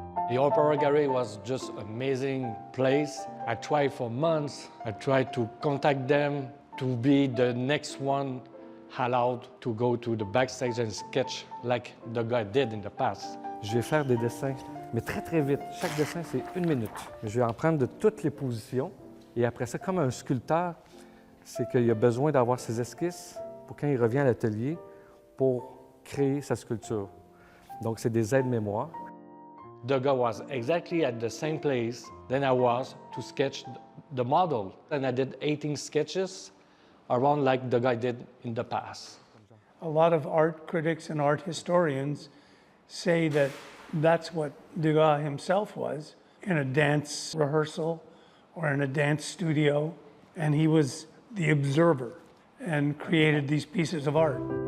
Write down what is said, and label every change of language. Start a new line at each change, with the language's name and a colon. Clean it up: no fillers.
English: The Opera Gallery was just an amazing place. I tried for months. I tried to contact them to be the next one allowed to go to the backstage and sketch like the guy did in the past.
French: Je vais faire des dessins, mais très, très vite. Chaque dessin, c'est 1 minute. Je vais en prendre de toutes les positions. Et après ça, comme un sculpteur, c'est qu'il a besoin d'avoir ses esquisses pour quand il revient à l'atelier pour créer sa sculpture. Donc, c'est des aides-mémoires.
English: Degas was exactly at the same place than I was to sketch the model. And I did 18 sketches around like the guy did in the past. A lot of art critics and art historians say that that's what Degas himself was in a dance rehearsal or in a dance studio, and he was the observer and created these pieces of art.